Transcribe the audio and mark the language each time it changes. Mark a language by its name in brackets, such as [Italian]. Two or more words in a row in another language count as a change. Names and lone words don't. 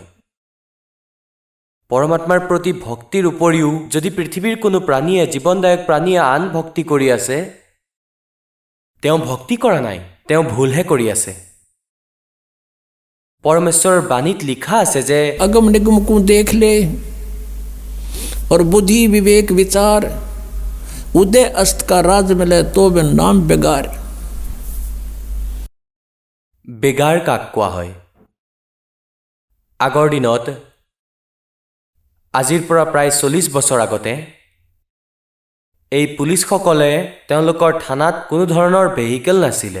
[Assamese] পৰমাত্মাৰ প্ৰতি ভক্তিৰ উপৰিও যদি পৃথিৱীৰ কোনো প্ৰাণীয়ে, জীৱনদায়ক প্ৰাণীয়ে আন ভক্তি কৰি আছে, তেওঁ ভক্তি কৰা নাই, তেওঁ ভুলহে কৰি আছে। পৰমেশ্বৰৰ বাণীত লিখা আছে যে [Hindi] अगम निगम को देख ले और बुद्धि विवेक विचार उदय अस्त का राज मिले तो बिन नाम बेगार। [Assamese] বেগাৰ কাক কোৱা হয়? আগৰ দিনত, আজিৰ পৰা প্ৰায় 40 বছৰ আগতে, এই পুলিচসকলে তেওঁলোকৰ থানাত কোনো ধৰণৰ ভেহিকেল নাছিলে।